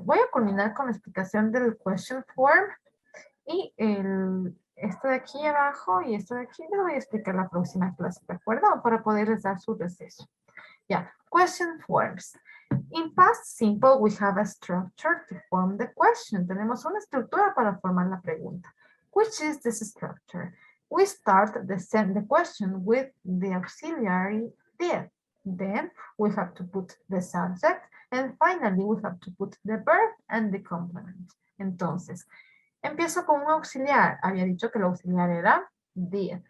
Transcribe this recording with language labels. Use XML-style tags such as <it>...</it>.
<es>Voy a culminar con la explicación del question form y esto de aquí abajo y esto de aquí lo voy a explicar la próxima clase, ¿de acuerdo? Para poderles dar su receso. Ya, question forms.</es> <en>In past simple, we have a structure to form the question.</en> <es>Tenemos una estructura para formar la pregunta.</es> <en>Which is this structure? We start the question with the auxiliary did. Then we have to put the subject. And finally, we have to put the verb and the complement.</en> <es>Entonces, empiezo con un auxiliar. Había dicho que el auxiliar era did.</es>